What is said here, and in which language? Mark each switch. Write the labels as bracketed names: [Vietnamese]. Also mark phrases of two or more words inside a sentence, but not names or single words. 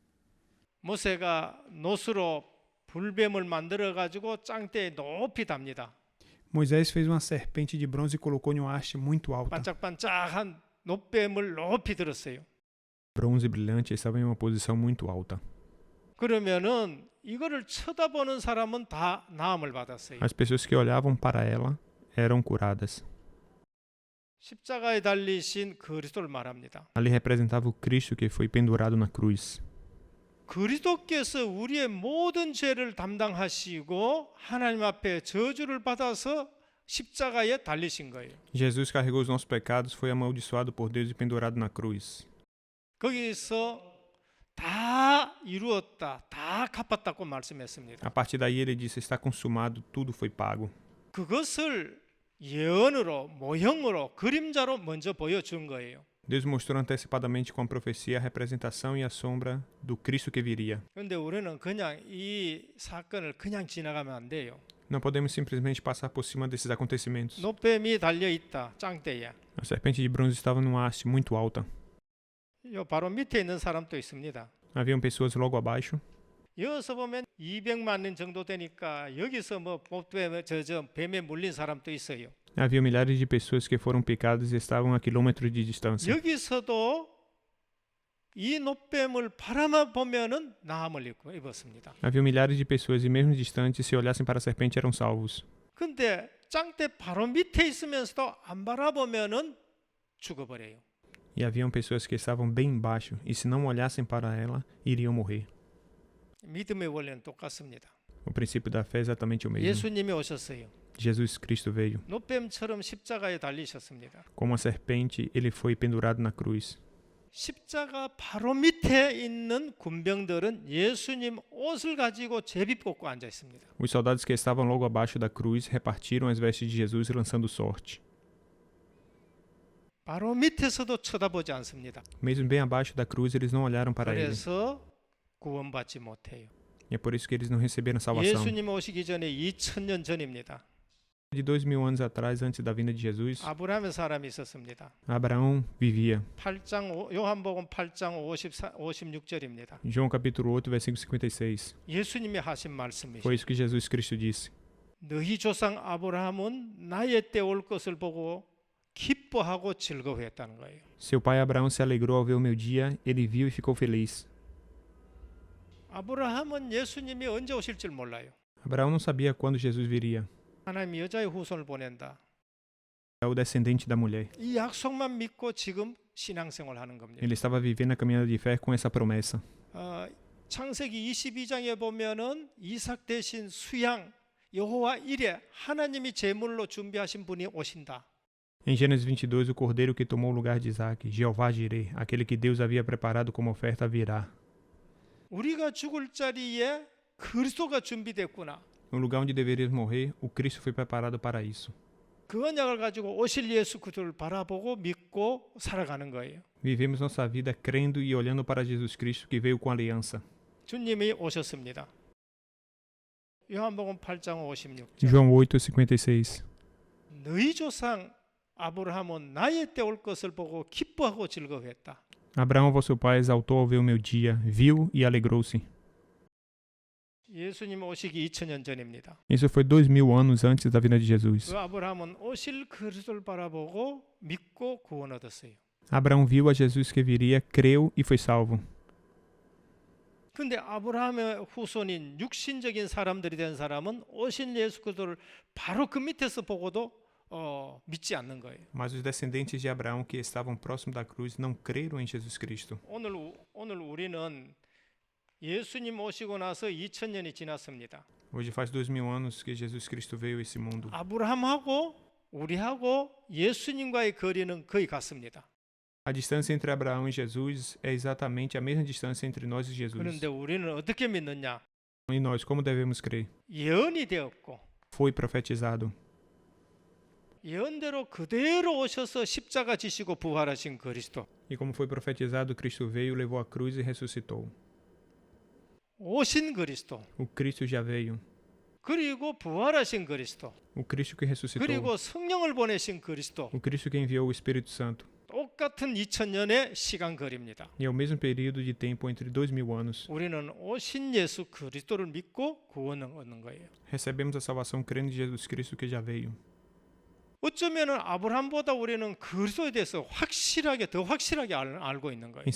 [Korean] 모세가 놋으로 불뱀을 만들어 가지고 짱대에 높이 답니다. [Portuguese] Moisés fez uma serpente de bronze e colocou em uma haste muito alta. [Korean] 반짝반짝한 놋뱀을 높이 들었어요. [Portuguese] Bronze brilhante estava em uma posição muito alta. [Korean] 그러면은 이거를 쳐다보는 사람은 다 나음을 받았어요. [Portuguese] As pessoas que olhavam para ela eram curadas. [Korean] 십자가에 달리신 그리스도를 말합니다. [Portuguese] Ali representava o Cristo que foi pendurado na cruz. [Korean] 그리스도께서 우리의 모든 죄를 담당하시고 하나님 앞에 저주를 받아서 십자가에 달리신 거예요. [Portuguese] Jesus carregou os nossos pecados, foi amaldiçoado por Deus e pendurado na cruz. [Korean] 거기서 다 이루었다, 다 갚았다고 말씀했습니다. [Portuguese] A partir daí ele disse: está consumado, tudo foi pago. [Korean] 그것을 예언으로, 모형으로, 그림자로 먼저 보여준 거예요. [Portuguese] Deus mostrou antecipadamente com a profecia a representação e a sombra do Cristo que viria. [Korean] 그런데 우리는 그냥 이 사건을 그냥 지나가면 안 돼요. [Portuguese] Não podemos simplesmente passar por cima desses acontecimentos. [Korean] 놋뱀이 달려 있다, 짱대에. [Portuguese] A serpente de bronze estava numa haste muito alta. [Korean] 요 바로 밑에 있는 사람도 있습니다. [Portuguese] Haviam pessoas logo abaixo. [Korean] 여기서 보면 200만 년 정도 되니까 여기서 뭐 뱀에 물린 사람도 있어요. [Portuguese] Havia milhares de pessoas que foram picadas e estavam a quilômetros de distância. [Korean] 여기서도 이 놋뱀을 바라만 보면은 나음을 입었습니다. [Portuguese] Havia milhares de pessoas e mesmo distantes, se olhassem para a serpente, eram salvos. [Korean] 근데 짱대 바로 밑에 있으면서도 안 바라보면은 죽어버려요. [Portuguese] E haviam pessoas que estavam bem embaixo e se não olhassem para ela, iriam morrer. [Korean] 믿음의 원리는 똑같습니다. [Portuguese] O princípio da fé é exatamente o mesmo. [Korean] 예수님이 오셨어요. [Portuguese] Jesus Cristo veio. [Korean] 놋뱀처럼 십자가에 달리셨습니다. [Portuguese] Como a serpente, ele foi pendurado na cruz. [Korean] 십자가 바로 밑에 있는 군병들은 예수님 옷을 가지고 제비 뽑고 앉아 있습니다. [Portuguese] Os soldados que estavam logo abaixo da cruz repartiram as vestes de Jesus lançando sorte. [Korean] 바로 밑에서도 쳐다보지 않습니다. [Portuguese] Mesmo bem abaixo da cruz, eles não olharam para ele. [Korean] 그래서 구원받지 못해요. [Portuguese] E é por isso que eles não receberam salvação. [Korean] 예수님 오시기 전에 2000년 전입니다. [Portuguese] De 2000 anos atrás, antes da vinda de Jesus, [Korean] 아브라함의 사람이 있었습니다. [Portuguese] Abraão vivia. [Korean] 요한복음 8장 56절입니다. [Portuguese] João capítulo 8, versículo 56. [Korean] 예수님이 하신 말씀이죠. [Portuguese] Foi isso que Jesus Cristo disse. [Korean] 너희 조상 아브라함은 나의 때 올 것을 보고 기뻐하고 즐거워했다는 거예요. [Portuguese] Seu pai Abraão se alegrou ao ver o meu dia, ele viu e ficou feliz. [Korean] 아브라함은 예수님이 언제 오실 줄 몰라요. [Portuguese] Abraão não sabia quando Jesus viria. [Korean] 하나님이 여자의 후손을 보낸다. [Portuguese] É o descendente da mulher. [Korean] 이 약속만 믿고 지금 신앙생활을 하는 겁니다. [Portuguese] Ele estava vivendo a caminhada de fé com essa promessa. [Korean] 창세기 22장에 보면은 이삭 대신 수양 여호와 이레 하나님이 제물로 준비하신 분이 오신다. [Portuguese] Em Gênesis 22, o cordeiro que tomou o lugar de Isaac, Jeová Jireh, aquele que Deus havia preparado como oferta, virá. [Korean] 우리가 죽을 자리에 그리스도가 준비됐구나. [Portuguese] No lugar onde deveríamos morrer, o Cristo foi preparado para isso. [Korean] 그 언약을 가지고 오실 예수 그리스도를 바라보고 믿고 살아가는 거예요. [Portuguese] Vivemos nossa vida crendo e olhando para Jesus Cristo que veio com aliança. [Korean] 주님이 오셨습니다. 요한복음 8장 56절. [Portuguese] João 8:56. [Korean] 너희 조상 아브라함은 나의 때 올 것을 보고 기뻐하고 즐거워했다. [Portuguese] Abraão, vosso pai, exaltou ao ver o meu dia, viu e alegrou-se. [Korean] 예수님 오시기 2000년 전입니다. [Portuguese] Isso foi 2000 anos antes da vinda de Jesus. [Korean] 그 아브라함은 오실 그리스도를 바라보고 믿고 구원 얻었어요. [Portuguese] Abraão viu a Jesus que viria, creu e foi salvo. [Korean] 근데 아브라함의 후손인 육신적인 사람들이 된 사람은 오신 예수 그리스도를 바로 그 밑에서 보고도 믿지 않는 거예요. [Portuguese] Mas os descendentes de Abraão que estavam próximos da cruz não creram em Jesus Cristo. [Korean] 오늘 우리는 예수님 오시고 나서 2000년이 지났습니다. [Portuguese] Hoje faz 2000 anos que Jesus Cristo veio a esse mundo. [Korean] 아브라함하고 우리하고 예수님과의 거리는 거의 같습니다. [Portuguese] A distância entre Abraão e Jesus é exatamente a mesma distância entre nós e Jesus. [Korean] 그런데 우리는 어떻게 믿느냐? [Portuguese] E nós, como devemos crer? [Korean] 예언이 되었고 [Portuguese] Foi profetizado. [Korean] 예언대로 그대로 오셔서 십자가 지시고 부활하신 그리스도. [Portuguese] E como foi profetizado, Cristo veio, levou a cruz e ressuscitou. [Korean] 오신 그리스도. [Portuguese] O Cristo já veio. [Korean] 그리고 부활하신 그리스도. [Portuguese] O Cristo que ressuscitou. [Korean] 그리고 성령을 보내신 그리스도. [Portuguese] O Cristo que enviou o Espírito Santo. [Korean] 똑같은 2000년의 시간 거리입니다. [Portuguese] E é o mesmo período de tempo entre 2000 anos. [Korean] 우리는 오신 예수 그리스도를 믿고 구원을 얻는 거예요. [Portuguese] Recebemos a salvação crendo em Jesus Cristo que já veio. [Korean] 어쩌면은 아브라함보다 우리는 그리스도에 대해서 더 확실하게 알고 있는 거예요.